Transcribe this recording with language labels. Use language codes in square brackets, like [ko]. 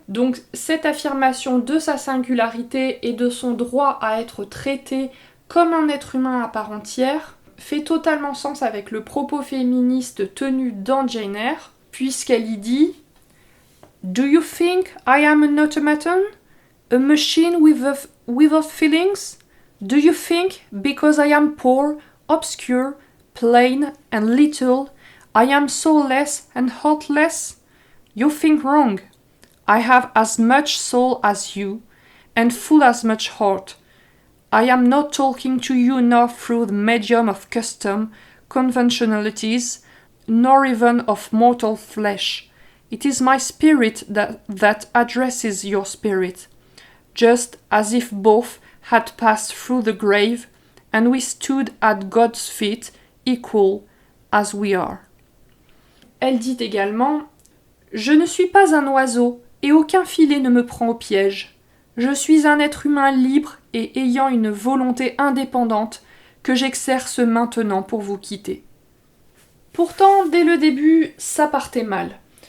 [fr] Donc cette affirmation de sa singularité et de son droit à être traité comme un être humain à part entière fait totalement sens avec le propos féministe tenu dans Jane Eyre, puisqu'elle y dit « [en] Do you think I am an automaton? A machine without feelings? Do you think because I am poor, obscure, plain and little, I am soulless and heartless? You think wrong. I have as much soul as you, and full as much heart. I am not talking to you now through the medium of custom, conventionalities, nor even of mortal flesh. It is my spirit that addresses your spirit, just as if both had passed through the grave, and we stood at God's feet, equal as we are. [fr] Elle dit également « Je ne suis pas un oiseau, et aucun filet ne me prend au piège. Je suis un être humain libre et ayant une volonté indépendante que j'exerce maintenant pour vous quitter. » Pourtant, dès le début, ça partait mal.